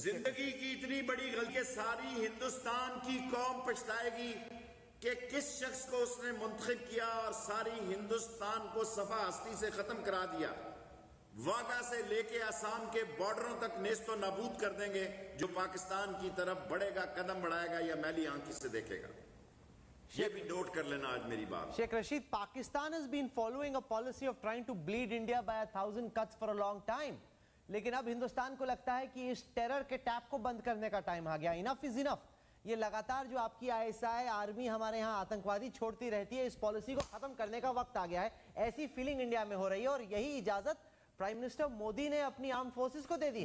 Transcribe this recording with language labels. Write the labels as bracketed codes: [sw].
[ur] زندگی کی اتنی بڑی غلطی, ساری ہندوستان کی قوم پچھتائے گی کہ کس شخص کو اس نے منتخب کیا اور ساری ہندوستان کو صفحہ ہستی سے ختم کرا دیا. واگا سے لے کے آسام کے بارڈروں تک نیست و نابود کر دیں گے جو پاکستان کی طرف بڑھے گا, قدم بڑھائے گا یا میلی آنکھی سے دیکھے گا. یہ بھی نوٹ کر لینا آج میری بات. [en] Sheikh Rashid, Pakistan has been following a policy of trying to bleed India by 1,000 cuts for a long time. [ur] لیکن اب ہندوستان کو لگتا ہے کہ اس ٹیرر کے ٹیپ کو بند کرنے کا ٹائم آ گیا. [en] Enough is enough. [ur] یہ لگاتار جو آپ کی ISI آرمی ہمارے ہاں آتنکوادی چھوڑتی رہتی ہے, اس پالیسی کو ختم کرنے کا وقت آ گیا ہے. ایسی فیلنگ انڈیا میں ہو رہی ہے اور یہی اجازت پرائم منسٹر مودی نے اپنی آرم فورسز کو دے دی.